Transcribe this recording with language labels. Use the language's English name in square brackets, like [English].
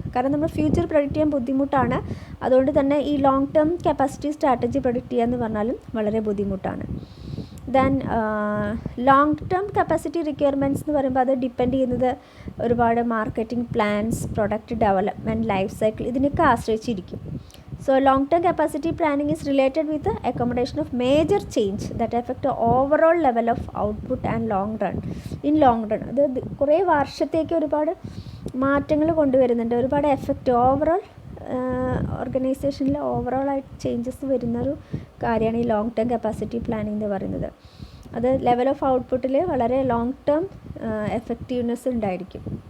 [Malayalam] കാരണം നമ്മൾ future predict ചെയ്യാൻ ബുദ്ധിമുട്ടാണ്. അതുകൊണ്ട് തന്നെ ഈ long term capacity strategy predict ചെയ്യുക എന്ന് പറഞ്ഞാലും വളരെ ബുദ്ധിമുട്ടാണ്. Then long term capacity requirements എന്ന് പറയുമ്പോൾ അത് ഡിപ്പെൻഡ് ചെയ്യുന്നത് ഒരുപാട് marketing plans, product development, life cycle, ഇതിനൊക്കെ ആശ്രയിച്ചിരിക്കും. [English] So long-term capacity planning is related with the accommodation of major change that affect the overall level of output and long run. In long run, [Malayalam] അത് കുറേ വർഷത്തേക്ക് ഒരുപാട് മാറ്റങ്ങൾ കൊണ്ടുവരുന്നുണ്ട്, ഒരുപാട് effect overall ഓർഗനൈസേഷനിൽ ഓവറോളായിട്ട് ചേഞ്ചസ് വരുന്നൊരു കാര്യമാണ് ഈ ലോങ് ടേം കപ്പാസിറ്റി പ്ലാനിങ് എന്ന് പറയുന്നത്. അത് ലെവൽ ഓഫ് ഔട്ട്പുട്ടിൽ വളരെ ലോങ് ടേം എഫക്റ്റീവ്നെസ് ഉണ്ടായിരിക്കും.